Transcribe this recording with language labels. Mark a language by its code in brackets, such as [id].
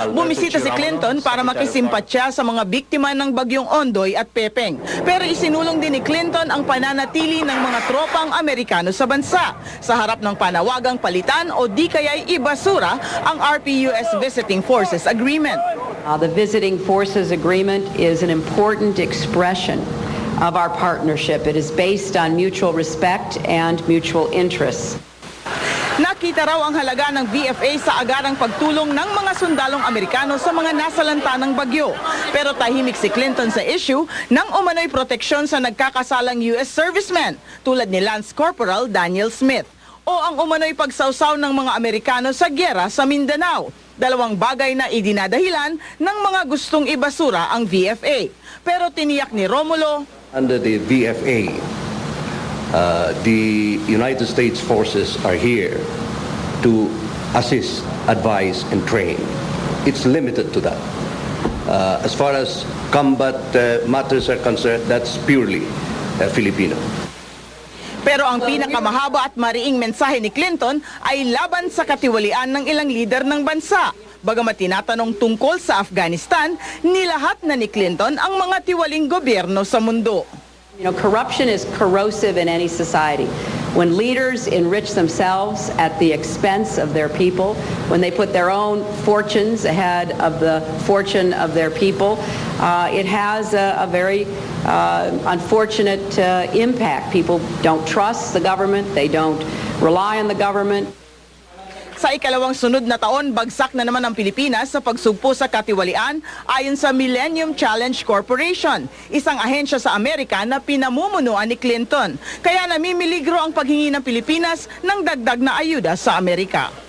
[tl] Bumisita si Clinton para makisimpatya sa mga biktima ng bagyong Ondoy at Pepeng. Pero isinulong din ni Clinton ang pananatili ng mga tropang Amerikano sa bansa sa harap ng panawagang palitan o di kaya'y ibasura ang RP-US Visiting Forces Agreement. [en] The Visiting Forces Agreement is an important expression of our partnership. It is based on mutual respect and mutual interests. [tl] Nakita raw ang halaga ng VFA sa agarang pagtulong ng mga sundalong Amerikano sa mga nasalanta ng bagyo. Pero tahimik si Clinton sa issue ng umano'y proteksyon sa nagkakasalang US servicemen tulad ni Lance Corporal Daniel Smith o ang umano'y pagsawsaw ng mga Amerikano sa gyera sa Mindanao. Dalawang bagay na idinadahilan ng mga gustong ibasura ang VFA. Pero tiniyak ni Romulo, [en] under the VFA, the United States forces are here to assist, advise, and train. It's limited to that. As far as combat matters are concerned, that's purely Filipino. [tl] Pero ang pinakamahaba at mariing mensahe ni Clinton ay laban sa katiwalian ng ilang lider ng bansa. Bagamat tinatanong tungkol sa Afghanistan, nilahat na ni Clinton ang mga tiwaling gobyerno sa mundo. [en] You know, corruption is corrosive in any society. When leaders enrich themselves at the expense of their people, when they put their own fortunes ahead of the fortune of their people, it has a very unfortunate impact. People don't trust the government, they don't rely on the government. [tl] Sa ikalawang sunod na taon, bagsak na naman ang Pilipinas sa pagsugpo sa katiwalian ayon sa Millennium Challenge Corporation, isang ahensya sa Amerika na pinamumunuan ni Clinton. Kaya namimiligro ang paghingi ng Pilipinas ng dagdag na ayuda sa Amerika.